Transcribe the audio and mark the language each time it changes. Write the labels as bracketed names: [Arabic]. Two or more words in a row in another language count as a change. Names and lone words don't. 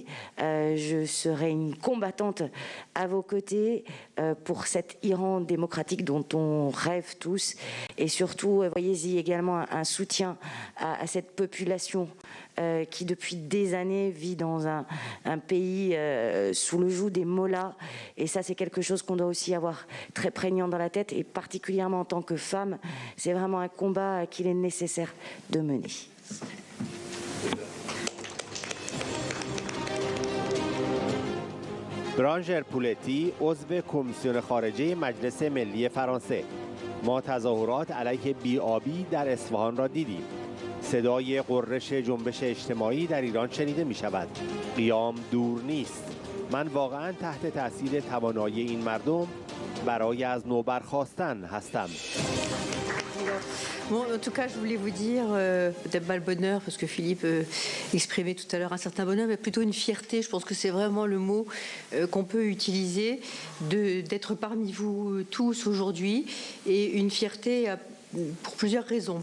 [French] Je serai une combattante à vos côtés pour cet Iran démocratique dont on rêve tous, et surtout, voyez-y également un soutien à cette population qui depuis des années vit dans un pays sous le joug des mollahs, et ça c'est quelque chose qu'on doit aussi avoir très prégnant dans la tête, et particulièrement en tant que femme, c'est vraiment un combat qu'il est nécessaire de mener. [Persian] برانژر پولتی عضو کمیسیون خارجه مجلس ملی فرانسه. ما تظاهرات علیه بی‌آبی در اصفهان را دیدیم. صدای غرش جنبش اجتماعی در ایران شنیده می شود. قیام دور نیست. من واقعا تحت تاثیر توانایی این مردم برای از نو برخاستن هستم. [French] Bon, en tout cas, je voulais vous dire, peut-être pas le bonheur, parce que Philippe exprimait tout à l'heure un certain bonheur, mais plutôt une fierté. Je pense que c'est vraiment le mot qu'on peut utiliser, d'être parmi vous tous aujourd'hui, et une fierté pour plusieurs raisons.